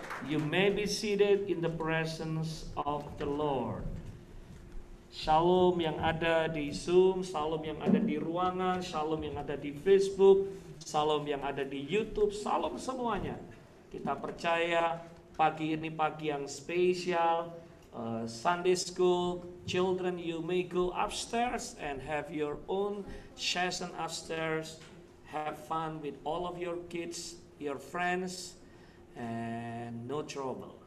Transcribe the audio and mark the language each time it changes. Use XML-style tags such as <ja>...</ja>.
<en>You may be seated in the presence of the Lord.</en> <id>Shalom yang ada di Zoom, shalom yang ada di ruangan, shalom yang ada di Facebook, shalom yang ada di YouTube, shalom semuanya. Kita percaya pagi ini pagi yang spesial.</id> <en>Sunday school, children, you may go upstairs and have your own session upstairs. Have fun with all of your kids, your friends, and no trouble.</en>